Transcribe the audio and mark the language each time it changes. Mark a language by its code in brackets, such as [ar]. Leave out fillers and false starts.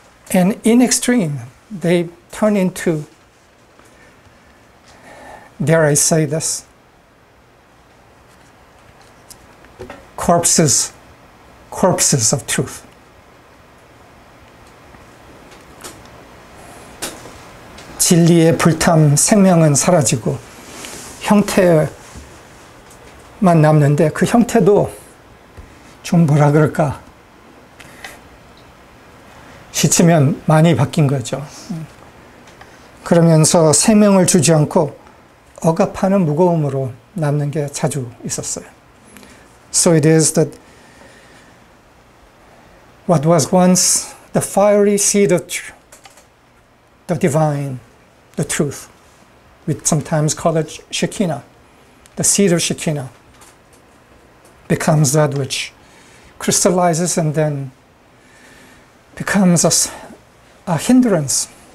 [en] And in extreme, they turn into, dare I say this, corpses of truth. [ko] 진리의 불탐, 생명은 사라지고 형태만 남는데 그 형태도 좀 뭐라 그럴까, 시치면 많이 바뀐 거죠. 그러면서 생명을 주지 않고 억압하는 무거움으로 남는 게 자주 있었어요. [en] So it is that what was once the fiery seed of the divine, the truth, we sometimes call it Shekinah, the seed of Shekinah, becomes that which crystallizes and then becomes a hindrance